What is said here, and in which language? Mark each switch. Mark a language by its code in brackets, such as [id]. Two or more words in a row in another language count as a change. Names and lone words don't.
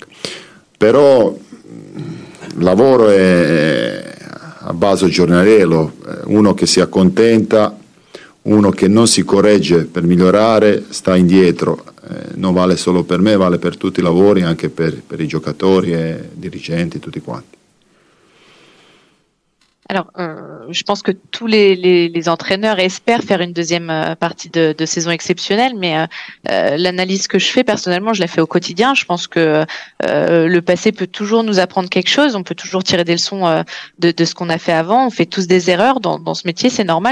[it] Però il lavoro è a base giornaliero, uno che si accontenta, uno che non si corregge per migliorare, sta indietro. Non vale solo per me, vale per tutti i lavori, anche per i giocatori e dirigenti, tutti quanti. [fr] Alors, je pense que tous les entraîneurs espèrent faire une deuxième partie de saison exceptionnelle, mais l'analyse que je fais personnellement, je la fais au quotidien. Je pense que le passé peut toujours nous apprendre quelque chose. On peut toujours tirer des leçons de ce qu'on a fait avant. On fait tous des erreurs dans ce métier, c'est normal.